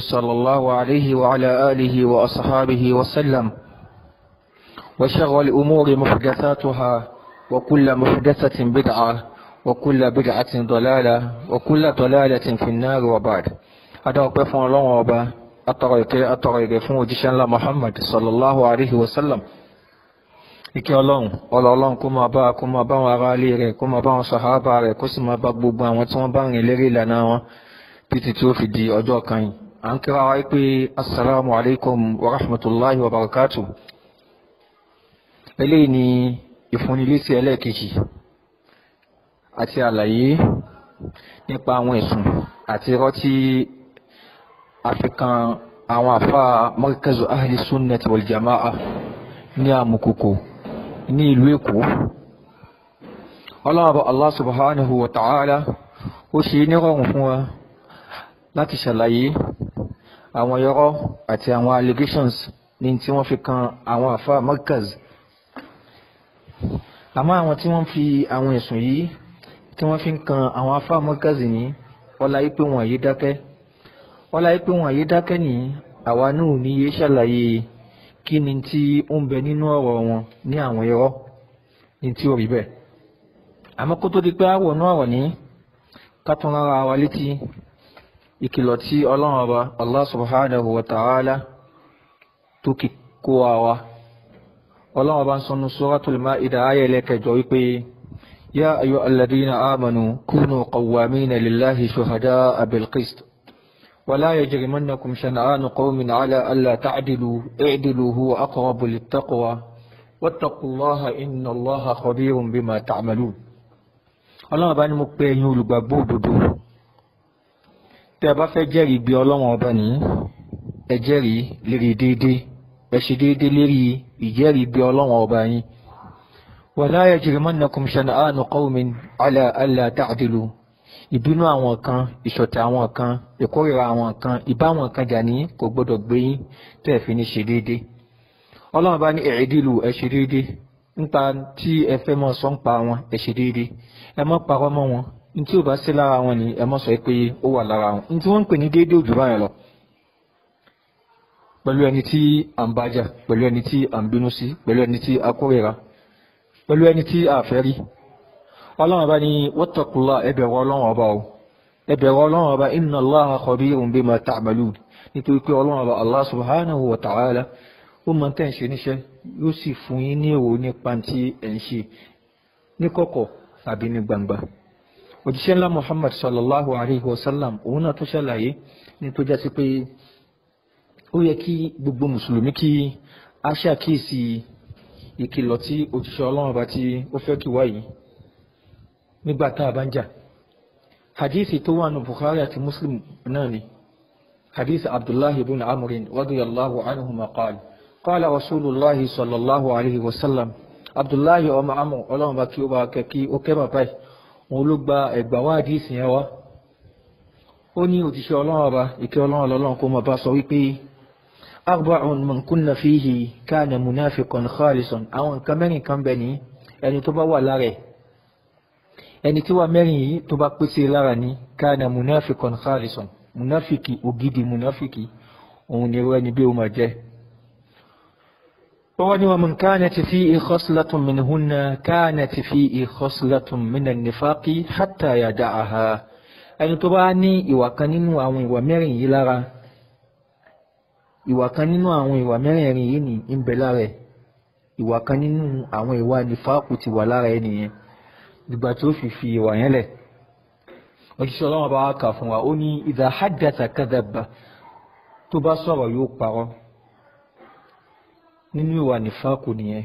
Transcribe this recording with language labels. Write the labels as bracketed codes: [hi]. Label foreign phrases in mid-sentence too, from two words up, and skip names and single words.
[ar] صلى الله عليه وعلى آله وأصحابه وسلم وشر الأمور محدثاتها وكل محدثة بدعة وكل بدعة ضلالة وكل ضلالة في النار وبعد هذا وقف الله وبا أترى [yo] فún òjíṣẹ́ ńlá Muhammad [ar] صلى الله عليه وسلم [yo] ìkẹ́ Ọlọ́run kó máa bá wọn ará ilé rẹ̀, kó máa bá wọn sàhábà rẹ̀, kó sì máa bá gbogbo àwọn tí wọ́n bá rìn lérí ìlànà wọn títí tí ó fi di ọjọ́ kan yìí. À ń kíra wa pé [ar] السلام عليكم ورحمة الله وبركاته. [yo] Eléyìí ni ìfúnnilésí ẹlẹ́ẹ̀kejì àti àlàyé nípa àwọn ẹ̀sùn àti irọ́ tí àfikàn àwọn àfá markazu ahli sunnati wal jama'a ní Àmùkòkò ní ìlú Èkó. Ọlọ́run [ar] الله سبحانه وتعالى [yo] ó ṣe ní rọrùn fún wa láti ṣàlàyé àwọn irọ́ àti àwọn allegations ní tí wọ́n fi kan àwọn àfá markaz. Àmọ́ àwọn tí wọ́n fi àwọn ẹ̀sùn yìí tí wọ́n fi kan àwọn àfá markaz ní ọlá yí pé wọ́n yé dákẹ́. Ọlá yí pé wọ́n yé dákẹ́ ní àwa náà ní yé ṣàlàyé kí ni tí ó ń bẹ nínú ọ̀rọ̀ wọn ní àwọn irọ́ ní tí ó rí bẹ́ẹ̀. Àmọ́ kó tó di pé àwọ̀ náà wọ̀ ní ká tún rárá wa létí ìkìlọ̀ tí Ọlọ́run Ọba [ar] الله سبحانه وتعالى [yo] tó kí kó wa. Ọlọ́run Ọba ń sọ nínú Suratul Ma'idah ayé ẹlẹ́kẹjọ wípé [ar] يا أيها الذين آمنوا كونوا قوامين لله شهداء بالقسط ولا يجرمنكم شنآن قوم على ألا تعدلوا اعدلوا هو أقرب للتقوى واتقوا الله إن الله خبير بما تعملون. [yo] Ọlọ́run Ọba ní mo pè yín olùgbàgbọ́ òdodo tẹ́ bá fẹ́ jẹ́rìí bí Ọlọ́run Ọba ní ẹ jẹ́rìí lérí déédéé, ẹ ṣe déédéé lérí ìjẹ́rìí bí Ọlọ́run Ọba yín. [ar] ولا يجرمنكم شنآن قوم على ألا تعدلوا, [yo] ìbínú àwọn kan, ìṣọ̀tẹ̀ àwọn kan, ìkórìíra àwọn kan, ìbá àwọn kan jà ní kò gbọdọ̀ gbé yín tẹ́ fi ní ṣe déédéé. Ọlọ́run bá ní i'dilu, ẹ ṣe déédéé nípa tí ẹ fẹ́ mọ́ sọ ń pa wọn, ẹ ṣe déédéé. Ẹ mọ́ parọ́ mọ́ wọn, ní tí ò bá sí lára wọn ni ẹ mọ́ sọ pé ó wà lára wọn. Ní tí wọ́n ń pè ní déédéé òjò báyẹn lọ. Pẹ̀lú ẹni tí à ń bájà, pẹ̀lú ẹni tí à ń bínú sí, pẹ̀lú ẹni tí a kórìíra, pẹ̀lú ẹni tí a fẹ́ rí. Ọlọ́run Ọba ní wattaqullah, ẹ bẹ̀rù Ọlọ́run Ọba o, ẹ bẹ̀rù Ọlọ́run Ọba [ar] إن الله خبير بما تعملون, [yo] nítorí pé Ọlọ́run Ọba [ar] الله سبحانه وتعالى [yo] ó mọ̀ tẹ́ ń ṣe níṣẹ́, yóò sì fún yín ní èrò nípa tí ẹ̀ ń ṣe ní kọ̀kọ̀ tàbí ní gbangba. Òjíṣẹ́ ńlá Muhammad [ar] صلى الله عليه وسلم [yo] òun náà tó ṣàlàyé ní tó jásí pé ó yẹ kí gbogbo mùsùlùmí kí a ṣàkíyèsí ìkìlọ̀ tí òjíṣẹ́ Ọlọ́run Ọba tí ó fẹ́ kí wáyìí nígbà tá a bá ń jà. Hadithi tó wà ní Bukhari àti Muslim náà ni hadith Abdullahi ibn Amr [ar] رضي الله عنهما قال قال رسول الله صلى الله عليه وسلم. [yo] Abdullahi ọmọ Amr, Ọlọ́run bá kí ó bá kẹ́kí ó kẹ́ bàbá ẹ̀, òun ló gba ẹgbà wá hadith yẹn wá. Ó ní òjíṣẹ́ Ọlọ́run Ọba ìkẹ́ Ọlọ́run kó máa bá sọ wípé [ar] أربع من كن فيه كان منافقا خالصا. [yo] Àwọn nǹkan mẹ́rin kan bẹ ní ẹni tó bá wà lára ẹ̀, ẹni tí wà mẹ́rin yìí tó bá pèsè lára ní [ar] كان منافقا خالصا, [yo] munafiki ògidì munafiki, òun ni ẹni bí ó máa jẹ́. wọ́n ní [ar] ومن كانت فيه خصلة منهن كانت فيه خصلة من النفاق حتى يدعها. [yo] ẹni tó bá ní ìwà kan nínú àwọn ìwà mẹ́rin yìí lára, ìwà kan nínú àwọn ìwà mẹ́rin yìí ní ń bẹ lára ẹ̀, ìwà kan nínú àwọn ìwà nifaqu ti wà lára ẹni yẹn nígbà tí ó fi ìwà yẹn lẹ̀. Òjíṣẹ́ Ọlọ́run bá kà fún wa, ó ní [ar] إذا حدث كذب, [yo] tó bá sọ̀rọ̀ yóò parọ́, nínú ìwà nífàkù nìyẹn.